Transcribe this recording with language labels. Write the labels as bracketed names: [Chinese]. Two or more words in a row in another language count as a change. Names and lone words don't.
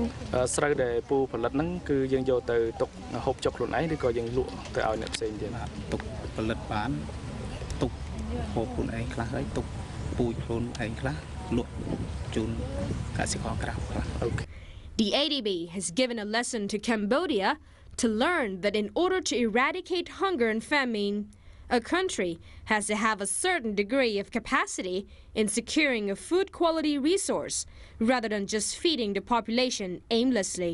[Khmer] ស្រូវដែលពូផលិតហ្នឹងគឺយើងយកទៅទុកហូបចុកខ្លួនឯងឬក៏យើងលក់ទៅឲ្យអ្នកផ្សេងទៀតទុកផលិតបានទុកហូបខ្លួនឯងខ្លះហើយទុកពូជខ្លួនឯងខ្លះលក់ជូនកសិករក្រៅខ្លះ [English] The ADB has given a lesson to Cambodia to learn that in order to eradicate hunger and famine, a country has to have a certain degree of capacity in securing a food quality resource rather than just feeding the population aimlessly.